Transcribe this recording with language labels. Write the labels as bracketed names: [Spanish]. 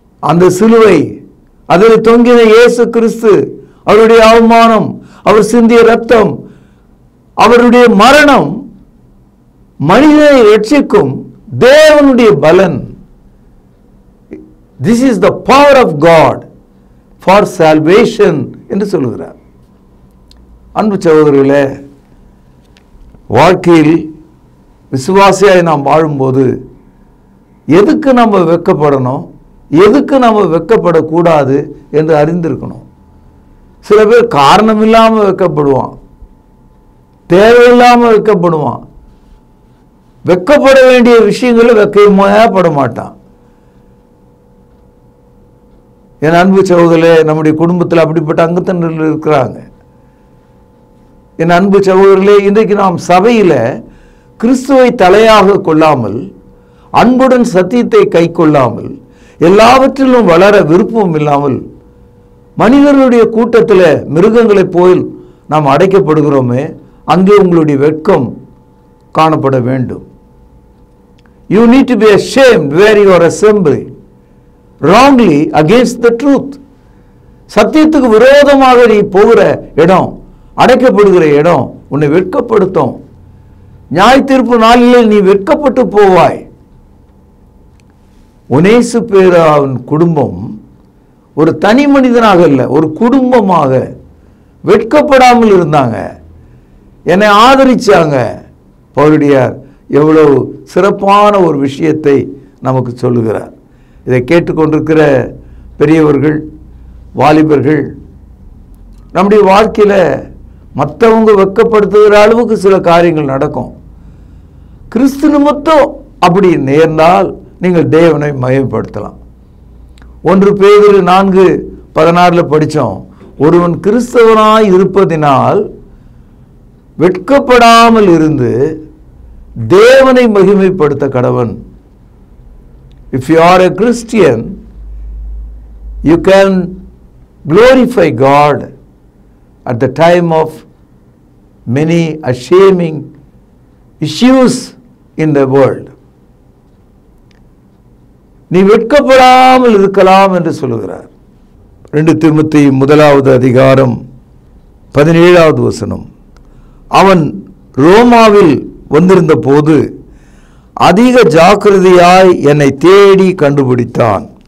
[Tamil] அந்த சிலுவை, அதில் தொங்கின இயேசு கிறிஸ்து, அவருடைய அவமானம், அவர் சிந்திய ரத்தம், அவருடைய மரணம் மனிதனை ரட்சிக்கும் தேவனுடைய பலன். [English] This is the power of God for salvation [Tamil] என்று சொல்லுகிறார். அன்பு சகோதரர்களே, வாழ்க்கையில் விசுவாசியாய் நாம் வாழும்போது எதுக்கு நம்ம வெட்கப்படணும், எதுக்கு நம்ம வெட்கப்படக்கூடாது என்று அறிந்திருக்கணும். சில பேர் காரணம் இல்லாமல் வெட்கப்படுவான், தேவையில்லாமல் வெட்கப்படுவான். வெட்கப்பட வேண்டிய விஷயங்களும் வெட்கப்பட மாட்டான். என் அன்பு சகோதரர்களே, நம்முடைய குடும்பத்தில் அப்படிப்பட்ட அங்கத்தினர்கள் இருக்கிறாங்க. என் அன்பு சகோதரர்களே, இன்றைக்கு நாம் சபையில் கிறிஸ்துவை தலையாக கொள்ளாமல், அன்புடன் சத்தியத்தை கை கொள்ளாமல், எல்லாவற்றிலும் வளர விருப்பம் இல்லாமல் மனிதர்களுடைய கூட்டத்தில் மிருகங்களைப் போல் நாம் அடைக்கப்படுகிறோமே, அங்கே உங்களுடைய வெட்கம் காணப்பட வேண்டும். [English] You need to be ashamed where you are assembling wrongly against the truth. [Tamil] சத்தியத்துக்கு விரோதமாக நீ போகிற இடம், அடைக்கப்படுகிற இடம் உன்னை வெட்கப்படுத்தும். நியாய தீர்ப்பு நாளிலே நீ வெட்கப்பட்டு போவாய். ஒனேசிப்போரின் குடும்பம் ஒரு தனி மனிதனாக இல்லை, ஒரு குடும்பமாக வெட்கப்படாமல் இருந்தாங்க, என்னை ஆதரிச்சாங்க. பவுலடியார் எவ்வளவு சிறப்பான ஒரு விஷயத்தை நமக்கு சொல்லுகிறார். இதை கேட்டுக்கொண்டிருக்கிற பெரியவர்கள், வாலிபர்கள், நம்முடைய வாழ்க்கையில் மற்றவங்க வெட்கப்படுத்துகிற அளவுக்கு சில காரியங்கள் நடக்கும். கிறிஸ்து நிமித்தம் அப்படி நேர்ந்தால் நீங்கள் தேவனை மகிமைப்படுத்தலாம். 1 பேதுரு 4:16 படித்தோம், ஒருவன் கிறிஸ்தவனாய் இருப்பதினால் வெட்கப்படாமல் இருந்து தேவனை மகிமைப்படுத்த கடவன். [English] If you are a Christian, you can glorify God at the time of many ashaming issues in the world. [Tamil] நீ வெட்கப்படாமல் இருக்கலாம் என்று சொல்லுகிறார். 2 தீமோத்தேயு 1வது அதிகாரம் 17வது வசனம். அவன் ரோமாவில் வந்திருந்த போது அதிக ஜாக்கிரதையாய் என்னை தேடி கண்டுபிடித்தான்.